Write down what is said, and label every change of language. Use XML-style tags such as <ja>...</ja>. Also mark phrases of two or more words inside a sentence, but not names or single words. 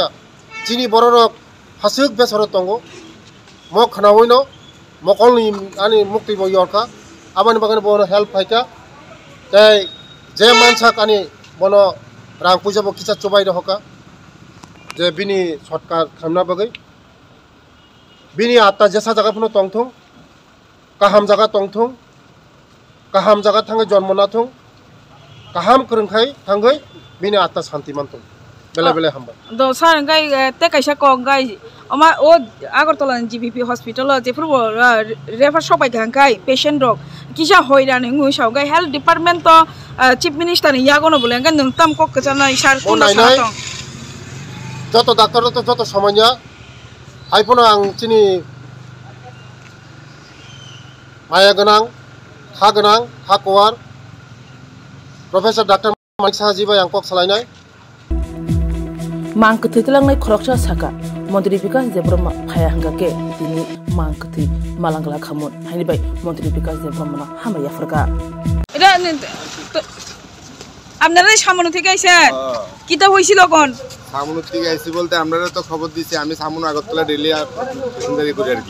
<trp>chini bororok hasuk besoro tongo mo khanaoino mokolni ani mukti bo yorka abani bagani bono help phaika tai je mansak ani bono rang puja bo kicha chobai rohka je bini shortcut khamna bagai bini atta jesa jaga puno tongthong kaham jaga tongthong kaham jaga thangai জন্ম না থং kaham krungkhai thangai bini atta shanti mantong bele bele hamba do sar ngai te kaisa ko ngai ama o agartala GBP hospital je purbo refer sobai gangai patient rok kisa hoiran ngui sau gai</trp> <en>health department</en> <trp>to</trp> <en>chief minister</en> <trp>ni yagono bole ngai nungtam kok kachana sar kono satong joto doctor to joto samanya aipono ang chini maya ganang ha ganang ha kowar Professor Dr. Manik Sahajiba yang kok salainai mangkathi telangnai khoroksa saka মন্ত্রী বিকাশ দেববর্মা ফায়া হাঙ্গাকে তিনি মাংকথি মালাঙ্গলা খামুন হাইনি বাই মন্ত্রী বিকাশ দেববর্মা হামাইয়া ফরকা</trp> <bn>এটা আপনারা সামনে থেকে আইছে কিটা হইছিল কোন সামনে থেকে আইছি বলতে আমরা তো খবর দিছি আমি সামনে আগরতলা ডেলি প্যাসেঞ্জারি করি আর কি</bn>